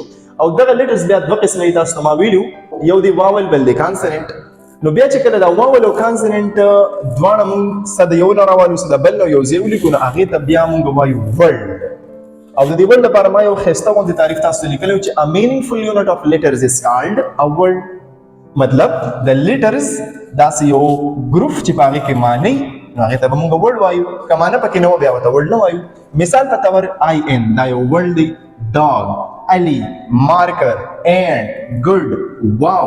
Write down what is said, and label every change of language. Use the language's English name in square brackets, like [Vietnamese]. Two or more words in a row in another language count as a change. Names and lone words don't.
[Pashto] او دغه لیټرز بیا دوه قسمه دي، تاسو ته ما ویلو، یو دی واول بل دی کانسننټ. نو بیا چې کله دا واول او کانسننټ دواړه مونږ څه د یو نه راوالو څه د بل نه یو ځای ولیکو، نو هغې ته بیا مونږ وایو ورډ. او د دې ورډ لپاره ما یو ښایسته غوندې تعریف تاسو ته لیکلی و چې [English] a meaningful unit of letters is called a word. [Pashto] مطلب د لیټرز داسې یو ګروپ چې په هغې کې معنی، نو هغې ته به مونږ ورډ وایو. که معنی پکې نه و بیا ورته ورډ نه وایو. مثال په طور IN دا یو ورډ دی، ډاګ، علي، مارکر، اینڈ، ګډ، واو.